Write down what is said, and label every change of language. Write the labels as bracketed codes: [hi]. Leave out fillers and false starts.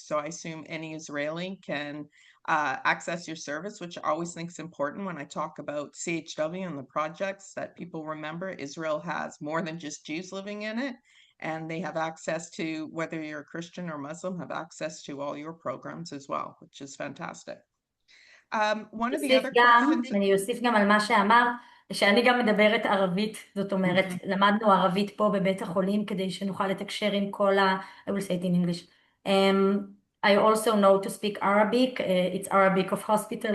[en] So I assume any Israeli can access your service, which I always think is important when I talk about CHW and the projects, that people remember Israel has more than just Jews living in it. And they have access to, whether you're a Christian or Muslim, have access to all your programs as well, which is fantastic. One of the other questions... [he] אני אוסיף גם על מה שאמרת, שאני גם מדברת ערבית, זאת אומרת, למדנו ערבית פה בבית החולים כדי שנוכל לתקשר עם כל [en] I will say it in English. I also know to speak Arabic. It's Arabic of hospital.